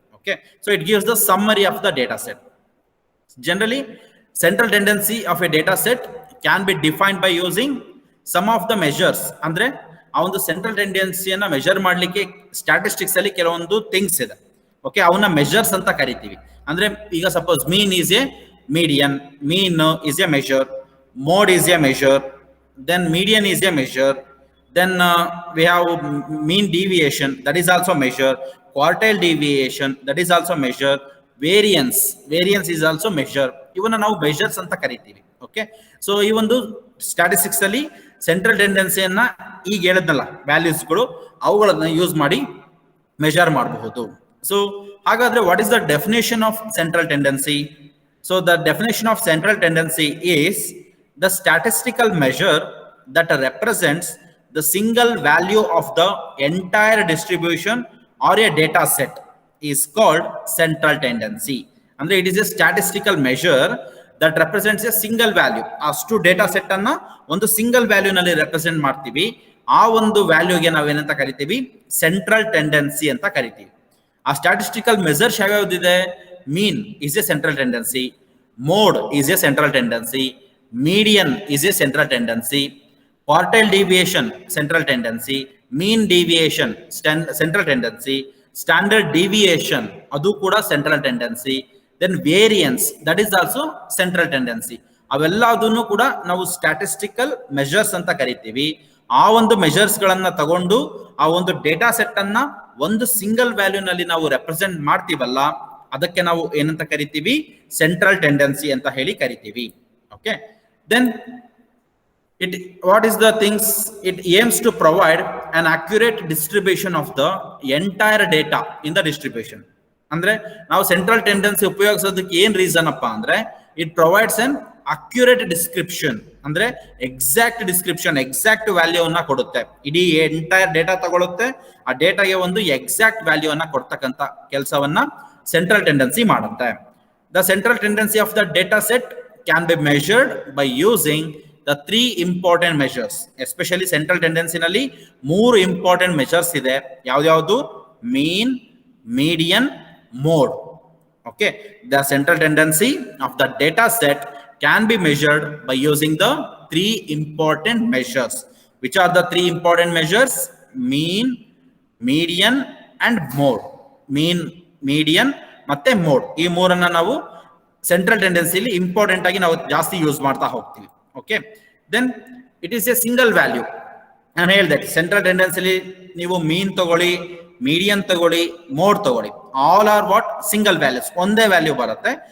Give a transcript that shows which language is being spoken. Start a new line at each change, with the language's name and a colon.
English: Okay, so it gives the summary of the data set. Generally central tendency of a data set can be defined by using some of the measures.
Kannada: ಅಂದ್ರೆ ಆ ಒಂದು central ಟೆಂಡೆನ್ಸಿಯನ್ನ measure ಮಾಡ್ಲಿಕ್ಕೆ statistics ಅಲ್ಲಿ ಕೆಲವೊಂದು things ಇದೆ. Okay, ಅವನ್ನ measures ಅಂತ ಕರಿತೀವಿ. ಅಂದ್ರೆ ಈಗ
English: Suppose mean is a median, mean is a measure, mode is a measure, then median is a measure, then we have mean deviation, that is also measure, quartile deviation, that is also measure, variance is also measure.
Kannada: ಇವನ್ನ ನಾವು measures ಅಂತ ಕರಿತೀವಿ. Okay, so ಈ ಒಂದು statistics ಅಲ್ಲಿ central ಟೆಂಡೆನ್ಸಿಯನ್ನ ಈಗ ಹೇಳಿದ್ನಲ್ಲ ವ್ಯಾಲ್ಯೂಸ್ಗಳು, ಅವುಗಳನ್ನ ಯೂಸ್ ಮಾಡಿ ಮೆಜರ್ ಮಾಡಬಹುದು. ಸೊ ಹಾಗಾದ್ರೆ
English: What is the definition of central tendency? So the definition of central tendency is the statistical measure that represents the single value of the entire distribution or a data set is called central tendency. And it is a statistical measure that represents a single value.
Kannada: ಅಷ್ಟು data set ಅನ್ನ ಒಂದು single value ನಲ್ಲಿ represent ಮಾಡ್ತೀವಿ. ಆ ಒಂದು ವ್ಯಾಲ್ಯೂಗೆ ನಾವೇನಂತ ಕರಿತೀವಿ, central tendency ಅಂತ ಕರಿತೀವಿ. ಆ statistical measures ಯಾವ್ಯಾವ್ದಿದೆ,
English: Mean is a central tendency, mode is a central tendency, median is a central tendency, quartile deviation central tendency, mean deviation central tendency, standard deviation ಅದು ಕೂಡ central tendency, then variance that is also central tendency.
Kannada: ಅವೆಲ್ಲದನ್ನು ಕೂಡ ನಾವು statistical measures ಅಂತ ಕರಿತೀವಿ. ಆ ಒಂದು measures ಗಳನ್ನ ತಗೊಂಡು ಆ ಒಂದು ಡೇಟಾ ಸೆಟ್ ಅನ್ನ ಒಂದು ಸಿಂಗಲ್ ವ್ಯಾಲ್ಯೂ ನಲ್ಲಿ ನಾವು ರೆಪ್ರೆಸೆಂಟ್ ಮಾಡ್ತೀವಲ್ಲ, ಅದಕ್ಕೆ ನಾವು ಏನಂತ ಕರಿತೀವಿ, ಸೆಂಟ್ರಲ್ ಟೆಂಡೆನ್ಸಿ ಅಂತ ಹೇಳಿ ಕರಿತೀವಿ.
English: Okay, then what is the things it aims to provide an accurate distribution of the entire data in the distribution.
Kannada: ಅಂದ್ರೆ ನಾವು ಸೆಂಟ್ರಲ್ ಟೆಂಡೆನ್ಸಿ ಉಪಯೋಗಿಸೋದಕ್ಕೆ ಏನ್ ರೀಸನ್ ಅಪ್ಪ ಅಂದ್ರೆ,
English: it provides an accurate description,
Kannada: ಅಂದ್ರೆ ಎಕ್ಸಾಕ್ಟ್ ಡಿಸ್ಕ್ರಿಪ್ಷನ್, ಎಕ್ಸಾಕ್ಟ್ ವ್ಯಾಲ್ಯೂ ಅನ್ನ ಕೊಡುತ್ತೆ. ಇಡೀ entire data ತಗೊಳುತ್ತೆ, ಆ ಡೇಟಾಗೆ ಒಂದು ಎಕ್ಸಾಕ್ಟ್ ವ್ಯಾಲ್ಯೂ ಅನ್ನ ಕೊಡ್ತಕ್ಕಂತ ಕೆಲಸವನ್ನ ಸೆಂಟ್ರಲ್ ಟೆಂಡೆನ್ಸಿ ಮಾಡುತ್ತೆ.
English: The central tendency of the data set can be measured by using the three important measures.
Kannada: Especially central tendency ನಲ್ಲಿ ಮೂರು ಇಂಪಾರ್ಟೆಂಟ್ ಮೆಜರ್ಸ್ ಇದೆ. ಯಾವ್ದು? ಮೀನ್, median, mode.
English: Okay, the central tendency of the data set can be measured by using the three important measures. Which are the three important measures? Mean, median and mode.
Kannada: Mean, median ಮತ್ತೆ mode, ಈ ಮೂರನ್ನ ನಾವು central ಟೆಂಡೆನ್ಸಿಲಿ important ಆಗಿ ನಾವು ಜಾಸ್ತಿ use ಮಾಡ್ತಾ ಹೋಗ್ತೀವಿ. Okay,
English: Then it is a single value.
Kannada: ನಾನು ಹೇಳಿದೆ ಸೆಂಟ್ರಲ್ ಟೆಂಡೆನ್ಸಿಲಿ ನೀವು ಮೀನ್ ತಗೊಳ್ಳಿ, ಮೀಡಿಯನ್ ತಗೊಳ್ಳಿ, ಮೋಡ್ ತಗೊಳ್ಳಿ,
English: all are what single values,
Kannada: ಒಂದೇ ವ್ಯಾಲ್ಯೂ ಬರುತ್ತೆ.